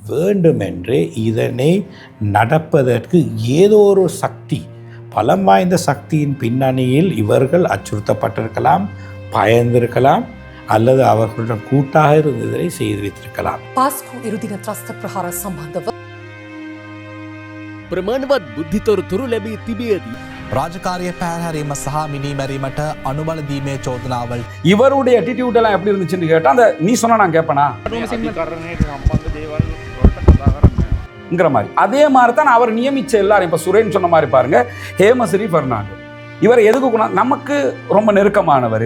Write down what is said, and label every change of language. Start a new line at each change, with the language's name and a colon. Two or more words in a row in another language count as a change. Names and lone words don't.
Tamil: வேண்டுமென்றே இதனை நடப்பதற்கு ஏதோ ஒரு சக்தி, பலம் வாய்ந்த சக்தியின் பின்னணியில் இவர்கள் அச்சுறுத்தப்பட்டிருக்கலாம், பயந்திருக்கலாம், அல்லது அவர்களுடன் கூட்டாக இருந்ததை செய்து வைத்திருக்கலாம்.
Sinhala: පාස්කු ඉරුදින ත්‍රස්ත ප්‍රහාර සම්බන්ධව ප්‍රමාණවත් බුද්ධිතොරතුරු ලැබී තිබියදී ராஜகாரிய பேரறிம சஹா மினிமரிமட்ட அனுபல தீமே சோதனாவல்
Tamil: இவருடைய attitude எல்லாம் எப்படி இருந்துச்சுன்னு கேட்டால் அந்த நீ சொன்னா நான் கேட்பேனா ங்கிற மாதிரி அதே மாதிரி தான் அவர் நியமிச்ச எல்லாரும். இப்போ சுரேன் சொன்ன மாதிரி பாருங்க, ஹேமஸ்ரீ பெர்னாண்டோ இவர் எதுக்கு நமக்கு ரொம்ப நெருக்கமானவர்.